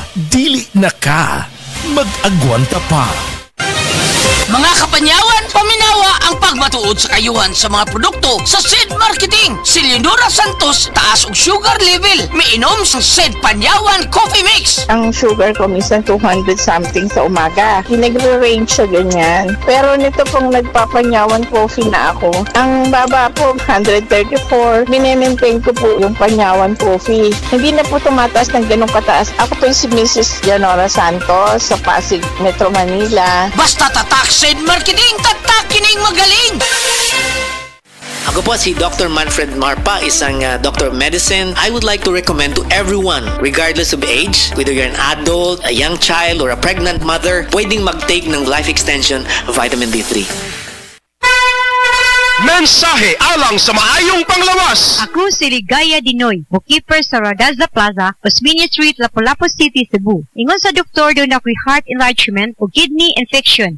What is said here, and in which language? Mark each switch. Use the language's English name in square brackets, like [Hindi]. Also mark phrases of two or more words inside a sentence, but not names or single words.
[Cebuano] Dili na ka. Mag-agwanta pa. Mga kapanyawan, paminawa ang pagmatuod sa kayuhan sa mga produkto sa Sid Marketing. Si Leonora Santos, taas og sugar level. Miinom sa Sid Panyawan Coffee Mix. [Filipino] Ang sugar ko minsan 200 something sa umaga. Nagre-range siya ganyan. Pero nito pong nagpapanyawan coffee na ako. Ang baba po 134. Minemaintain ko po yung panyawan coffee. Hindi na po tumataas ng ganong kataas. Ako po si Mrs. Leonora Santos sa Pasig, Metro Manila. [Cebuano] Basta tatak Sid Marketing, tatak kining magaling. [Filipino] Ako po si Dr. Manfred Marpa, isang [English] Doctor of Medicine. I would like to recommend to everyone, regardless of age, whether you're an adult, a young child, or a pregnant mother, [Filipino] pwedeng mag-take ng [English] life extension vitamin D3. [Cebuano] Mensahe alang sa maayong panglawas. Ako si Ligaya Dinoy, bookkeeper sa Radaza Plaza, Osmeña Street, Lapu-Lapu City, Cebu. Ingon sa doktor doon ako'y [English] heart enlargement [Cebuano] o [English] kidney infection.